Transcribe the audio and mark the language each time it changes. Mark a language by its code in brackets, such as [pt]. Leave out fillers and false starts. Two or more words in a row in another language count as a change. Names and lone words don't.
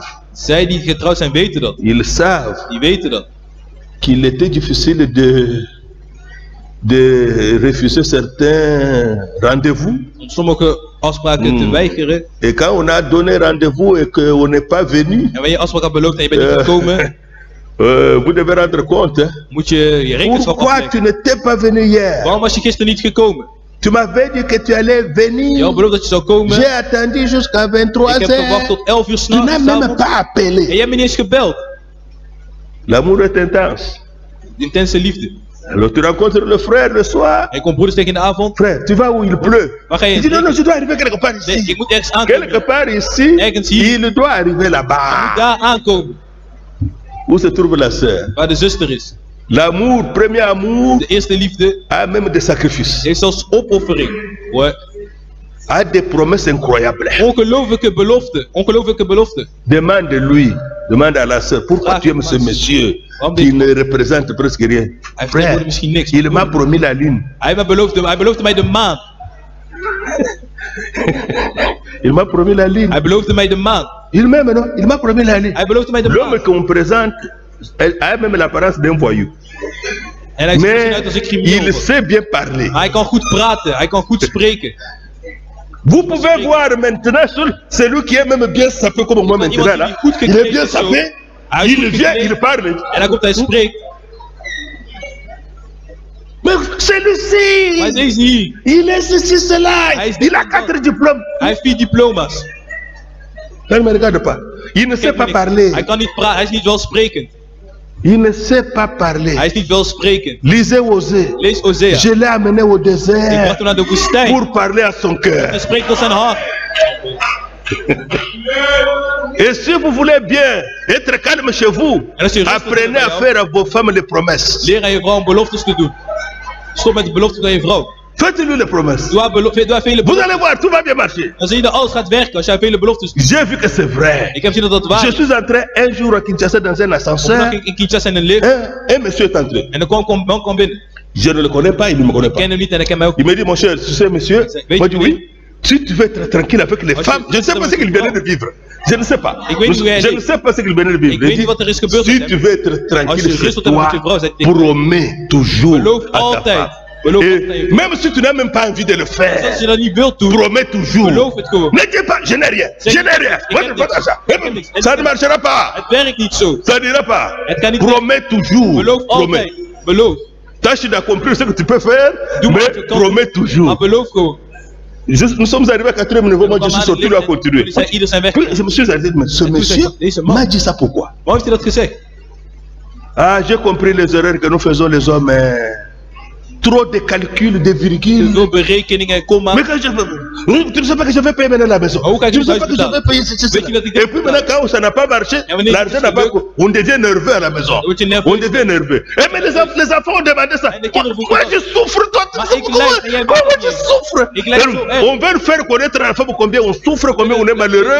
[nl] Zij die getrouwd zijn weten dat. [fr] ils savent [nl] Die weten dat. [fr] qu'il était difficile de refuser certains rendez-vous. [nl] Om sommige afspraken te weigeren. [fr] Et quand on a donné rendez-vous et qu'on n'est pas venu, [nl] En wanneer je afspraak had beloofd en je bent niet gekomen, [fr] vous devez rendre compte. Hein. [nl] moet je je rekenschap [fr] Pourquoi [nl] afleggen. [fr] tu n'étais pas venu hier? [nl] Waarom was je gisteren niet gekomen? [fr] Tu m'avais dit que tu allais [nl] Je [fr] venir. [nl] had beloofd dat je zou komen. [fr] J'ai attendu jusqu'à [nl] Ik 23 heb gewacht [fr] heures. [nl] tot 11 uur [fr] Tu n'as [nl] s'avonds. [fr] même pas [nl] En [fr] appelé. [nl] jij hebt me niet eens gebeld. [fr] L'amour est intense. [nl] Intense liefde. [fr] Alors tu rencontres le frère le soir. [nl] En ik kom broeders tegen in de avond. [fr] Frère, tu vas où il pleut? [nl] Waar ga je [fr] Il [nl] heen? [fr] dit non, non, je dois arriver quelque part [nl] Nee, [fr] ici. [nl] ik moet ergens aankomen. [fr] Quelque part ici, [nl] Ergens hier. [fr] il doit arriver [nl] Ik [fr] là-bas. [nl] moet daar aankomen. [fr] Où se trouve la sœur? [nl] Waar de zuster is. [fr] L'amour, premier amour, [nl] De eerste liefde [fr] a même des sacrifices, [nl] heeft zelfs opoffering. [fr] Ouais. a des promesses incroyables. [nl] Ongelooflijke belofte. Ongelooflijke belofte. [fr] Demande-lui, demande à la sœur, pourquoi [nl] Ah, [fr] tu aimes ce [nl] ah, [fr] monsieur [nl] waarom [fr] qui dit- ne représente presque rien? [nl] Hij [fr] Frère, [nl] vertegenwoordigt misschien niks. [fr] il m'a promis la lune. [nl] Hij beloofde mij de maan. [fr] Il m'a promis la lune. [nl] Hij beloofde mij de maan. [fr] Il m'aime, non? Il m'a promis la lune. [nl] Hij beloofde mij de [fr] L'homme [nl] maan. [fr] qu'on présente a même l'apparence d'un voyou. [nl] En hij ziet er [fr] Mais [nl] uit als een crimineel. [fr] il sait bien parler. [nl] Hij kan goed praten. Hij kan goed spreken. [fr] Vous pouvez voir maintenant celui qui est même bien sapé comme moi maintenant [nl] Iemand [fr] là. [nl] die goed [fr] Il est [nl] gekleed [fr] bien [nl] is zo. [fr] sapé. [nl] Hij is [fr] Il [nl] goed [fr] vient, [nl] gekleed. [fr] il parle. [nl] En dan komt hij spreekt. [fr] Mais celui-ci, [nl] Maar deze hier. [fr] il est ceci, cela. [nl] Hij is [fr] Il a dit- 4 diplômes. [nl] Hij heeft 4 diploma's. [fr] Ne me regarde pas. Il ne sait [nl] Kijk [fr] pas [nl] me niks. [fr] parler. [nl] Hij kan niet praten. Hij is niet welsprekend. [fr] Il ne sait pas parler. [nl] Hij is niet welsprekend. [fr] Lisez Osée. [nl] Lees Osea. [fr] Je l'ai amené au [nl] Ik [fr] désert [nl] bracht hem naar de woestijn. [fr] pour parler à son cœur. [nl] Hij spreekt tot zijn hart. [fr] Et si vous voulez bien être calme chez vous, [nl] En als je rustig [fr] apprenez [nl] bent [fr] à [nl] bij jou, [fr] faire à vos femmes les promesses. [nl] leer aan je vrouw om beloftes te doen. Stop met de beloftes aan je vrouw. [fr] Faites-lui les promesses. [nl] Doe haar vele [fr] Vous [nl] beloftes. [fr] allez voir, tout va bien marcher. [nl] Dan zie je dat alles gaat werken als jij vele beloftes doet. [fr] J'ai vu que c'est vrai. [nl] Ik heb gezien dat dat waar [fr] Je [nl] is. [fr] suis entré un jour à Kinshasa dans un ascenseur. [nl] Vandaag in Kinshasa in een lift. [fr] Un monsieur est entré. [nl] En dan kwam binnen. [fr] Je ne le connais pas, il ne me connaît [nl] Ik [fr] pas. [nl] ken hem niet en hij kent mij ook [fr] Il [nl] niet. [fr] me dit, mon cher, tu sais, monsieur, [nl] Weet [fr] moi [nl] je [fr] je dis oui. Si tu veux être tranquille avec les [nl] Als [fr] femmes, [nl] je- [fr] je ne sais pas ce qu'il venait de vivre. Je ne sais pas. [nl] Ik weet niet hoe hij [fr] Je ne [nl] leeft. [fr] sais pas ce qu'il venait de vivre. [nl] Ik weet [fr] Il [nl] niet wat er is gebeurd [fr] dit, [nl] met [fr] si [nl] hem. [fr] tu veux être [nl] Als [fr] tranquille [nl] je [fr] chez [nl] rustig hebt met je [fr] toi, [nl] vrouw, zeg tegen [fr] promets toujours [nl] Beloof [fr] à ta [nl] altijd. [fr] femme. [nl] Beloof [fr] Et [nl] altijd. [fr] même si tu n'as même pas envie de le [nl] Als [fr] faire, [nl] je dat niet wilt doen, [fr] promets toujours. [nl] beloof het gewoon. [fr] Ne dis pas, je n'ai rien, [nl] Zeg- [fr] je n'ai rien. [nl] Ik heb [fr] Votre [nl] niks. [fr] argent. [nl] Ik heb niks. [fr] Ça ne marchera pas. [nl] Het werkt niet zo. [fr] Ça n'ira pas. [nl] Het kan niet [fr] Promets toujours. [nl] Beloof [fr] Promets. [nl] altijd. Beloof. [fr] Tâche d'accomplir ce que tu peux faire, [nl] Doe maar [fr] mais [nl] wat je kan. [fr] promets toujours. [nl] Maar beloof gewoon. [fr] Nous sommes arrivés à 4e niveau, moi je suis sorti, lui a continué. [nl] Jullie zijn ieder zijn weg. [fr] Puis je me suis dit, mais ce monsieur m'a dit ça pourquoi? [nl] Waarom heeft hij dat gezegd? [fr] Ah, j'ai compris les erreurs que nous faisons les hommes. Trop de calculs, de virgules. [nl] Veel berekeningen, komma. [fr] Mais quand je veux, tu ne sais pas que je vais payer maintenant la maison. [nl] Hoe kan je [fr] Tu ne sais [nl] het [fr] pas que je vais payer ceci. [nl] Weet je dat ik [fr] Et puis maintenant, quand ça n'a pas marché, [nl] Ja, wanneer [fr] l'argent [nl] het [fr] n'a pas. [nl] gebeurt, [fr] On devient nerveux à la maison. [nl] dan word je nerveus. [fr] On devient nerveux. Eh, mais les enfants ont demandé ça. [nl] En de kinderen [fr] Moi, [nl] vroegen [fr] je souffre, toi, tu [nl] Maar [fr] souffres. [nl] ik lijd en jij bent [fr] Comment [nl] het [fr] tu [nl] niet. [fr] souffres? [nl] Ik lijd zo erg. [fr] On veut faire connaître à la femme combien on souffre, combien on est malheureux.